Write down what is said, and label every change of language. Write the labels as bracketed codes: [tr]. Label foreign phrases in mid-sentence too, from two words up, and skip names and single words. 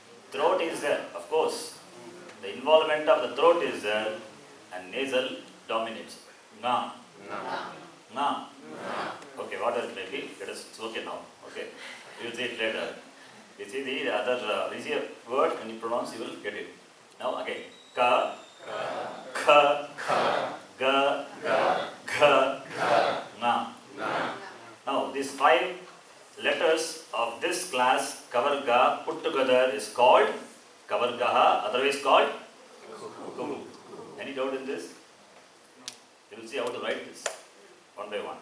[en] Throat is there, of course. The involvement of the throat is there and nasal dominates. Nga. Nga. Okay, what else may be? It's okay now. Okay. You will see it later. You see the other, you see a word and you pronounce, you will get it. Now again. Ka, kha, ga, gha, nga. Now these 5 letters of this class, Kavarga, put together is called Kavargaha, otherwise called Kuku. Any doubt in this? You will see how to write this one by one.